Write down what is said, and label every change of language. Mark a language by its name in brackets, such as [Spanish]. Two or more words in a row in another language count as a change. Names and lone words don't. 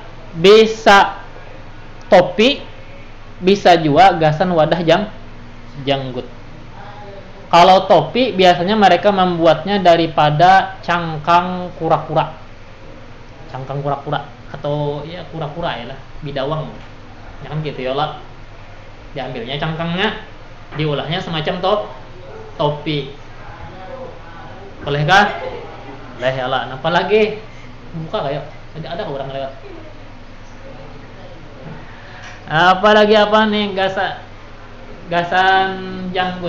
[Indonesian] Bisa topi, bisa juga gasan wadah janggut. Kalau topi biasanya mereka membuatnya daripada cangkang kura-kura atau ya kura-kura ya lah, bidawang ya kan gitu ya lah. Diambilnya cangkangnya, diulahnya semacam topi. Bolehkah? Boleh ya lah. Apalagi buka kayak ada orang lewat. Apalagi apa nih, gasan janggut.